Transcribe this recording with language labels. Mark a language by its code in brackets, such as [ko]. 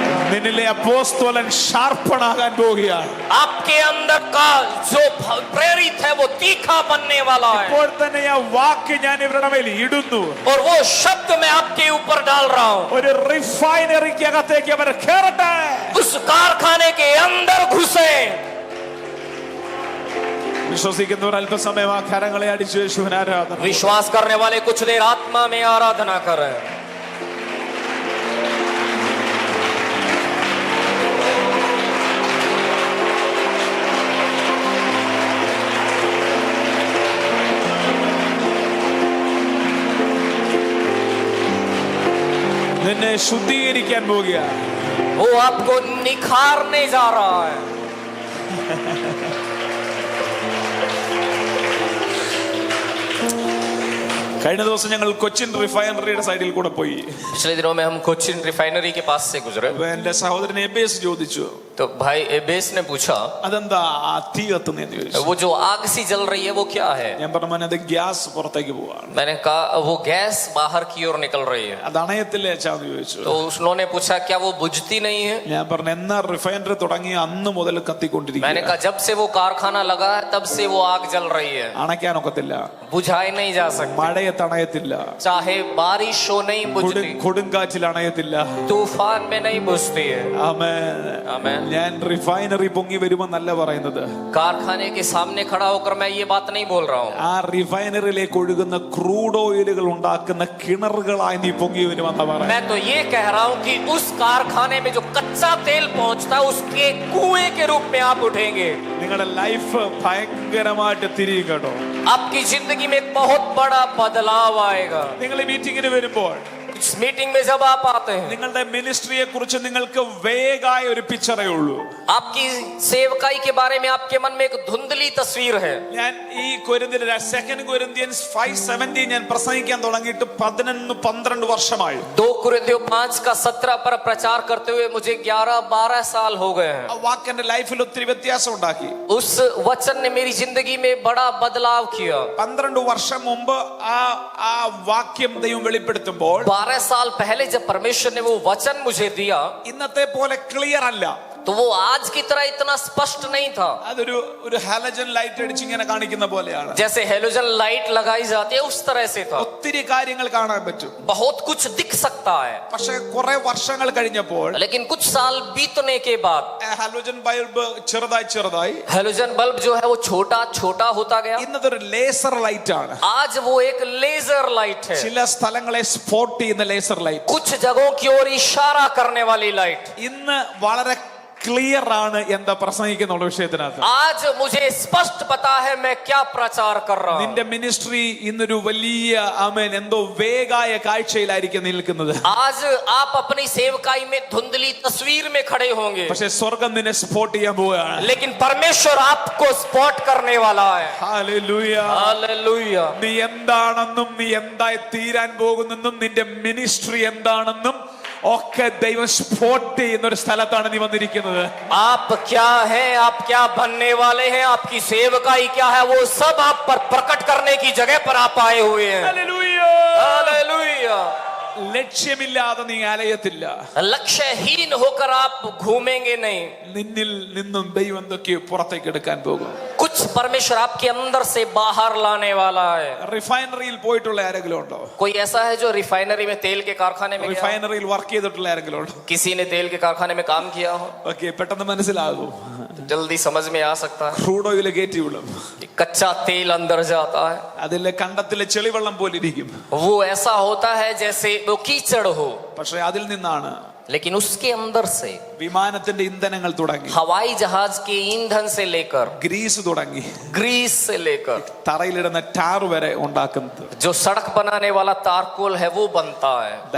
[ml] നിന്നിലെ അപ്പോസ്തലൻ ഷാർപ്പണാകാൻ പോവുകയാണ്. [hi] आपके अंदर का जो प्रेरित है वो तीखा बनने वाला है. [ml] ഇപ്പോൾ തന്നെ ആ വാക്ക് ഞാൻ ഇവരുടെ മേൽ ഇടുന്നു. [hi] और वो शब्द मैं आपके ऊपर डाल रहा हूँ. [ml] ഒരു റിഫൈനറിക്ക് അകത്തേക്ക് അവർ കയറട്ടെ. [hi] उस कारखाने के अंदर घुसे. [ml] വിശ്വസിക്കുന്നവർ അല്പസമയം ആ കരങ്ങളെ അടിച്ചു യേശുവിനെ ആരാധന. [hi] विश्वास करने वाले कुछ देर आत्मा में आराधना करें. [ml] നിന്നെ ശുദ്ധീകരിക്കാൻ പോവുകയാണ്. [hi] वो आपको निखारने जा रहा है. [ml] കഴിഞ്ഞ ദിവസം ഞങ്ങൾ കൊച്ചിൻ റിഫൈനറിയുടെ സൈഡിൽ കൂടെ പോയി. [hi] पिछले दिनों में हम कोचिन रिफाइनरी के पास से गुजरे. [ml] അപ്പൊ എന്റെ സഹോദരൻ എബേസ് ചോദിച്ചു, [hi] तो भाई एबेस ने पूछा [ml] അതെന്താ ആ തീ കത്തുന്നതെന്ന് ചോദിച്ചു. [hi] वो जो आग सी जल रही है वो क्या है? [ml] ഞാൻ പറഞ്ഞു, മോനെ, അത് ഗ്യാസ് പുറത്തേക്ക് പോവാണ്. [hi] मैंने कहा वो गैस बाहर की ओर निकल रही है. [ml] അത് അണയത്തില്ലേ അച്ഛാന്ന് ചോദിച്ചു. [hi] तो उन्होंने पूछा क्या वो बुझती नहीं है? [ml] ഞാൻ പറഞ്ഞു, എന്നാ റിഫൈനറി തുടങ്ങി അന്ന് മുതൽ [hi] मैंने [ml] കത്തിക്കൊണ്ടിരിക്കുക, [hi] कहा जब से वो कारखाना लगा है तब से वो आग जल रही है, [ml] അണയ്ക്കാനൊക്കത്തില്ല, [hi] बुझाई नहीं जा सकती. [ml] മഴയത്ത് അണയത്തില്ല, [hi] चाहे बारिश हो नहीं बुझती, [ml] കൊടുങ്കാറ്റിൽ അണയത്തില്ല. [hi] तूफान में नहीं बुझती है. [ml] ആമേൻ. [hi] आमीन. [ml] ഞാൻ റിഫൈനറി പൊങ്ങി വരുമെന്നല്ല പറയുന്നത്, [hi] कारखाने के सामने खड़ा होकर मैं ये बात नहीं बोल रहा हूँ. [ml] ആ റിഫൈനറിയിലേക്ക് ഒഴുകുന്ന ക്രൂഡ് ഓയിലുകൾ ഉണ്ടാക്കുന്ന കിണറുകളായി നീ പൊങ്ങി വരുമെന്ന പറയുന്നത്. [hi] मैं तो ये कह रहा हूँ कि उस कारखाने में जो कच्चा तेल पहुँचता है उसके कुएं के रूप में आप उठेंगे. [ml] നിങ്ങളുടെ ലൈഫ് ഭയങ്കരമായിട്ട് തിരിയും കേട്ടോ. [hi] आपकी जिंदगी में एक बहुत बड़ा बदलाव आएगा. [ml] നിങ്ങൾ ഈ മീറ്റിംഗിന് വരുമ്പോൾ [hi] इस मीटिंग में जब आप आते हैं, [ml] നിങ്ങളുടെ മിനിസ്ട്രിയെ കുറിച്ച് നിങ്ങൾക്ക് വേഗായ ഒരു പിക്ചറേ ഉള്ളൂ. [hi] आपकी सेवकाई के बारे में आपके मन में एक धुंधली तस्वीर है. [ml] ഞാൻ ഈ സെക്കൻഡ് കൊരിന്ത്യൻസ് 5:17 ഞാൻ പ്രസംഗിക്കാൻ തുടങ്ങിയിട്ട് 11-12 വർഷമായി. [hi] 2 कुरिन्थियों 5 का 17 पर प्रचार करते हुए मुझे 11-12 साल हो गए हैं. [ml] ആ വാക്ക് എന്റെ ലൈഫിൽ ഒത്തിരി വ്യത്യാസം ഉണ്ടാക്കി. [hi] उस वचन ने मेरी जिंदगी में बड़ा बदलाव किया. [ml] 12 വർഷം മുമ്പ് ആ വാക്യം ദൈവം വെളിപ്പെടുത്തുമ്പോൾ [hi] 12 साल पहले जब परमेश्वर ने वो वचन मुझे दिया, [ml] ഇന്നത്തെ പോലെ ക്ലിയർ അല്ല. [hi] तो वो आज की तरह इतना स्पष्ट नहीं था. [ml] ഒരു ഹാലജൻ ലൈറ്റ് അടിച്ച് ഇങ്ങനെ കാണിക്കുന്ന പോലെയാണ്. [hi] जैसे हेलोजन लाइट लगाई जाती है उस तरह से था. [ml] ഒത്തിരി കാര്യങ്ങൾ കാണാൻ പറ്റും. [hi] बहुत कुछ दिख सकता है. [ml] പക്ഷെ കുറെ വർഷങ്ങൾ കഴിഞ്ഞപ്പോൾ [hi] लेकिन कुछ साल बीतने के बाद [ml] ഹാലോജൻ ബൾബ് ചെറുതായി [hi] हेलोजन बल्ब जो है वो छोटा छोटा होता गया. [ml] ഇന്നത്തെ ഒരു ലേസർ ലൈറ്റ് ആണ്. [hi] आज वो एक लेजर लाइट है. [ml] ചില സ്ഥലങ്ങളെ സ്പോട്ട് ചെയ്യുന്ന ലേസർ ലൈറ്റ്. [hi] कुछ जगहों की ओर इशारा करने वाली लाइट. [ml] ഇന്ന് വളരെ ക്ലിയർ ആണ് എന്താ പ്രസംഗിക്കുന്ന വിഷയത്തിനകത്ത്. [hi] आज मुझे स्पष्ट पता है मैं क्या प्रचार कर रहा हूं. [ml] നിന്റെ മിനിസ്ട്രി ഇന്നൊരു വലിയ ആമേൻ എന്തോ വേഗായ കാഴ്ചയിലായിരിക്കും നിൽക്കുന്നത്. [hi] आज आप अपनी सेवकाई में धुंधली तस्वीर में खड़े होंगे, [ml] പക്ഷെ സ്വർഗം നിന്നെ സ്പോട്ട് ചെയ്യാൻ പോവുകയാണ്. [hi] लेकिन परमेश्वर आपको स्पॉट करने वाला है. [ml] ഹല്ലേലൂയ. [hi] हालेलुया. [ml] നീ എന്താണെന്നും നീ എന്തായി തീരാൻ പോകുന്നെന്നും നിന്റെ മിനിസ്ട്രി എന്താണെന്നും ഒക്കെ ദൈവം സ്പോട്ട് ചെയ്യുന്ന ഒരു സ്ഥലത്താണ് നീ വന്നിരിക്കുന്നത്. [hi] आप क्या हैं, आप क्या बनने वाले हैं, आपकी सेवकाई क्या है, वो सब आप पर प्रकट करने की जगह पर आप आए हुए हैं. [ml] ഹല്ലേലൂയ. [hi] हालेलुया. [ml] ലക്ഷ്യമില്ലാതെ നീ അലയത്തില്ല. [hi] लक्ष्यहीन होकर आप घूमेंगे नहीं. [ml] നിന്നിൽ നിന്നും ദൈവം എന്തൊക്കെയോ പുറത്തേക്ക് എടുക്കാൻ പോകും. [hi] कुछ परमेश्वर आपके अंदर से बाहर लाने वाला है. [ml] റിഫൈനറിയിൽ പോയിട്ടുള്ള ആരെങ്കിലും ഉണ്ടോ? [hi] कोई ऐसा है जो रिफाइनरी में तेल के कारखाने में गया? [ml] റിഫൈനറിയിൽ വർക്ക് ചെയ്തിട്ടുള്ള ആരെങ്കിലും ഉണ്ടോ? [hi] किसी ने तेल के कारखाने में काम किया हो? [ml] ഓക്കെ, പെട്ടെന്ന് മനസ്സിലാകും. [hi] जल्दी समझ में आ सकता है. [ml] ക്രൂഡ് ഓയിൽ കയറ്റി വിടും. [hi] कच्चा तेल अंदर जाता है. [ml] അതിലെ കണ്ടത്തിലെ ചെളിവെള്ളം പോലെ ഇരിക്കും. [hi] वो ऐसा होता है जैसे वो कीचड़ हो, [ml] പക്ഷെ അതിൽ നിന്നാണ് [hi] लेकिन उसके अंदर से [ml] വിമാനത്തിന്റെ ഇന്ധനങ്ങൾ തുടങ്ങി, [hi] हवाई जहाज के ईंधन से लेकर [ml] ഗ്രീസ് തുടങ്ങി, [hi] ग्रीस से लेकर [ml] തറയിലിടുന്ന ടാർ വരെ ഉണ്ടാക്കുന്നത്. [hi] जो सड़क बनाने वाला तारकोल है वो बनता है.